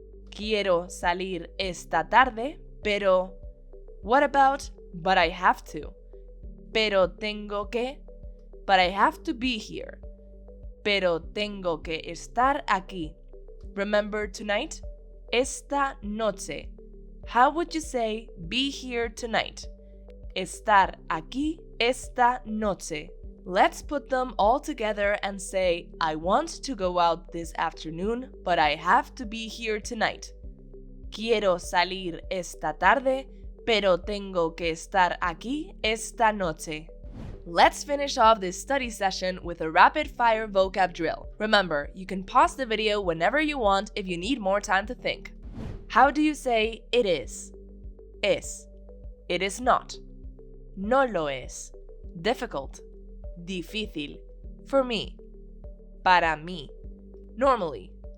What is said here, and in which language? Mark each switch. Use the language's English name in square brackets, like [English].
[Spanish] Quiero salir esta tarde, pero... [English] What about but I have to? [Spanish] Pero tengo que... [English] But I have to be here. [Spanish] Pero tengo que estar aquí. [English] Remember tonight? Esta noche. How would you say be here tonight? [Spanish] Estar aquí esta noche. [English] Let's put them all together and say, I want to go out this afternoon, but I have to be here tonight. [Spanish] Quiero salir esta tarde, pero tengo que estar aquí esta noche. [English] Let's finish off this study session with a rapid-fire vocab drill. Remember, you can pause the video whenever you want if you need more time to think. How do you say it is? Es. It is not. [Spanish] No lo es. [English] Difficult. Difícil. For me. Para mí. Normally.